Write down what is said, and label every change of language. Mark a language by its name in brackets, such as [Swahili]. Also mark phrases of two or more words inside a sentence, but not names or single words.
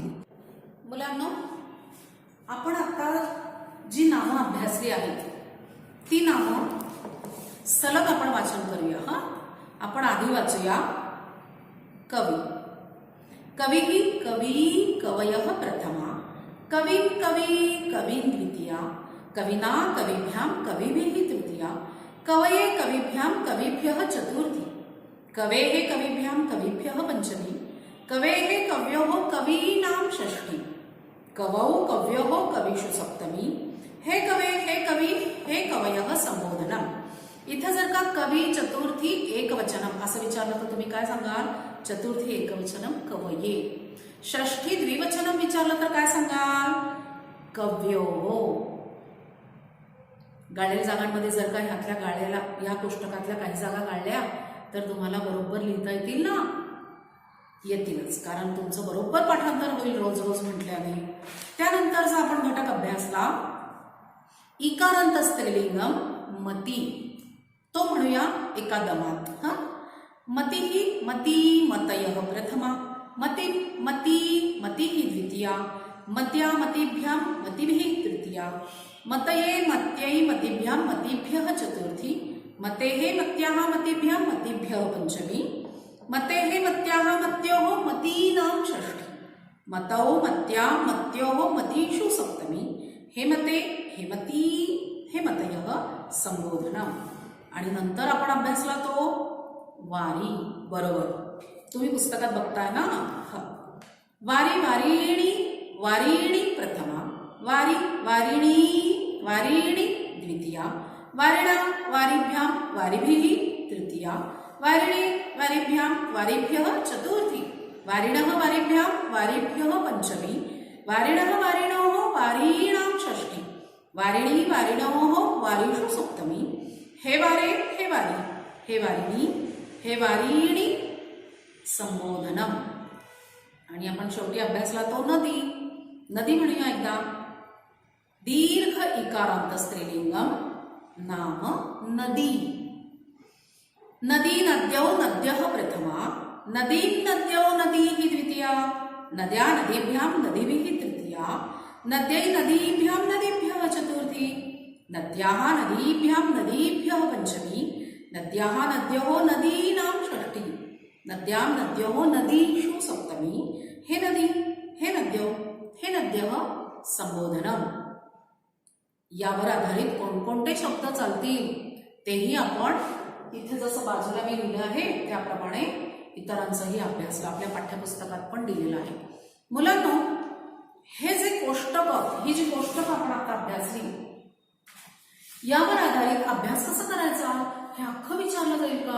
[Marathi] मुलांनो, आपण आता जी नावं अभ्यासली आहेत ती नावं सलग आपण वाचन करूया. आपण आधी वाचूया कवी. [Sanskrit] कवी कवी कवयः प्रथमा, कवीं कवी कवीं द्वितीया, कविना कविभ्यां कविभिः तृतीया, कवये कविभ्यां कविभ्यः चतुर्थी, कवेः कविभ्यां कविभ्यः पंचमी, कवेः कव्योः कवीनां षष्ठी, कवौ कव्योः कवीषु सप्तमी, हे कवे हे कवी हे कवयः संबोधनम. [Marathi] इथं जर का कवी [Sanskrit] चतुर्थी एकवचनम [Marathi] असं विचारलं तर तुम्ही काय सांगाल? [Sanskrit] चतुर्थी एकवचनम कवये. षष्ठी द्विवचनम [Marathi] विचारलं तर काय सांगाल? [Sanskrit] कव्योः. [Marathi] गाळलेल्या जागांमध्ये जर का ह्यातल्या गाळ्याला या कोष्टकातल्या काही जागा गाळल्या तर तुम्हाला बरोबर लिहिता येतील ना? येतीलच, कारण तुमचं बरोबर पाठांतर होईल रोज रोज म्हटल्याने. त्यानंतरचा आपण घटक अभ्यासला [Sanskrit] इकारांत स्त्रीलिंगम [Marathi] मती, तो म्हणूया एका दमात. [Sanskrit] मती ही मती मतयः प्रथमा, मती मती मतिः द्वितीया, मत्या मतिभ्यां मतिभिः तृतीया, मतये मत्यै मतिभ्यां मतिभ्यः चतुर्थी, मतेः मत्याः मतिभ्यां मतिभ्यः पंचमी, मतेः मत्याः मत्योः मतीनां षष्ठी, मतौ मत्यां मत्योः मतीषु सप्तमी, हे मते हे मती हे मतयः संबोधनम. [Marathi] आणि नंतर आपण अभ्यासला तो वारी. बरोबर, तुम्ही पुस्तकात बघताय ना. [Sanskrit] वारी वारीणी वारीणी प्रथमा, वारी वारिणी वारीणी द्वितीया, वारिणा वारिभ्यां वारिभिः तृतीया, वारिणे वारिभ्यां वारिभ्यः चतुर्थी, वारिणः वारिभ्यां वारिभ्यः पंचमी, वारिणः वारिणोः वारीणां षष्ठी, वारिणी वारिणोः वारीषु सप्तमी, हे वारे हे वारी हे वारिणी हे वारीणी संबोधनम. [Marathi] आणि आपण शेवटी अभ्यासला तो नदी. नदी म्हणूया एकदा. [Sanskrit] दीर्घ इकारांत स्त्रीलिंगम नाम नदी. नदी नद्यौ नद्यः प्रथमा, नदी नद्यौ नदीः द्वितीया, नद्या नदीभ्यां नदीभिः तृतीया, नद्यै नदीभ्यां नदीभ्यः चतुर्थी, नद्याः नदीभ्यां नदीभ्यः पंचमी, नद्याः नद्योः नदीनां षष्ठी, नद्यां नद्योः नदीषु सप्तमी, हे नदी हे नद्यो हे नद्यः संबोधनम. [Marathi] यावर आधारित कोणकोणते शब्द चालतील तेही आपण इथे जसं बाजूला मी लिहिलं आहे त्याप्रमाणे इतरांचाही अभ्यास आपल्या पाठ्यपुस्तकात पण दिलेला आहे. मुलांनो, हे जे कोष्टक, ही जी कोष्टक आपण आता अभ्यासली यावर आधारित अभ्यास कसा करायचा हे अख्खं विचारलं जाईल का?